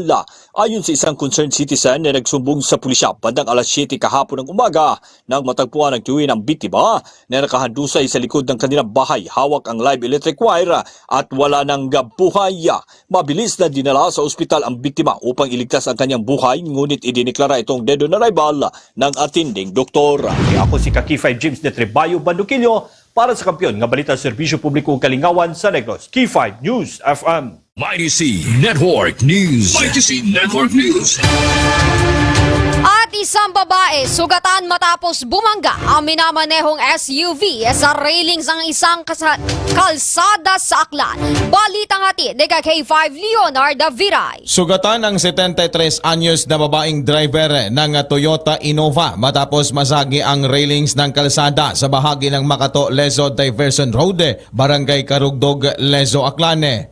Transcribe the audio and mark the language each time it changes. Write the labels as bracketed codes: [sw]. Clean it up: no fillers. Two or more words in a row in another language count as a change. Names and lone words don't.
[tl] Ayon sa isang concerned citizen na nagsumbong sa pulisya bandang alas 7 kahapon ng umaga nang matagpuan ng tuwi ng biktima na nakahandusay sa likod ng kanilang bahay, hawak ang [en] live electric wire [tl] at wala ng buhay. Mabilis na dinala sa ospital ang biktima upang iligtas ang kanyang buhay, ngunit idineklara itong [en] dead on arrival [tl] ng attending doktor. [hil] Ako si K5 James de Trebayo, Bandokilyo, para sa kampiyon nga balita serbisyo publiko Kalingawan sa Negros. [tl] K5 News FM. MyTC Network News. MyTC Network News. At isang babae sugatan matapos bumangga ang minamanehong SUV sa railings ng isang kalsada sa Aklan. Balitang hatid ni K5 Leonard Viray. Sugatan ang 73 anyos na babaeng driver ng Toyota Innova matapos masagi ang railings ng kalsada sa bahagi ng Makato-Lezo Diversion Road, Barangay Karugdog, Lezo, Aklan.